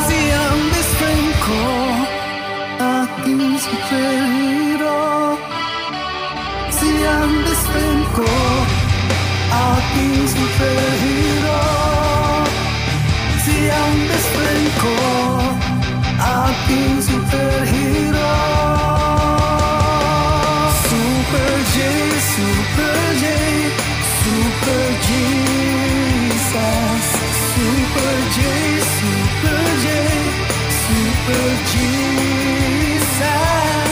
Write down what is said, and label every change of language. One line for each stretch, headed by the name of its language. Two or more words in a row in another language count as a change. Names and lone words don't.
Filipino: Siya ang
English: best friend
Filipino: ko, aking superhero. Siya ang
English: best friend
Filipino: ko, aking superhero. Siya ang
English: best friend
Filipino: ko, aking superhero. Super J, Super J, Super Jesus. Super J, Super J, Super Jesus.